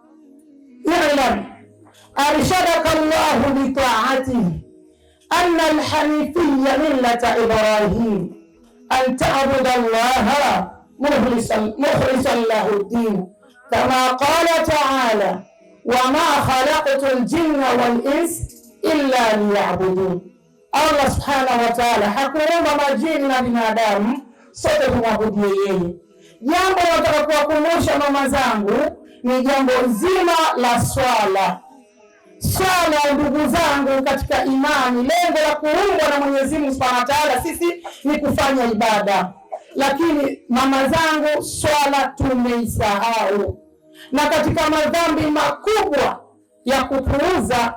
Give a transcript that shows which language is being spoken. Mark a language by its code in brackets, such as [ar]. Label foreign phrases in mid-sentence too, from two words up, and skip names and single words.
[ar] اعلم أرشدك الله بطاعته أن الحنيفية ملة إبراهيم أن تعبد الله مخلصا له الدين كما قال تعالى وما خلقت الجن والإنس إلا ليعبدون. الله سبحانه وتعالى [sw] hakuumba majini na binadamu sote tumwabudie yeye. Jambo nataka kuwakumbusha mama zangu ni jambo zima la swala. Swala ndugu zangu katika imani, lengo la kuumbwa na Mwenyezi Mungu [ar] سبحانه وتعالى [sw] sisi ni kufanya ibada, lakini mama zangu swala tumeisahau, na katika madhambi makubwa ya kupuuza.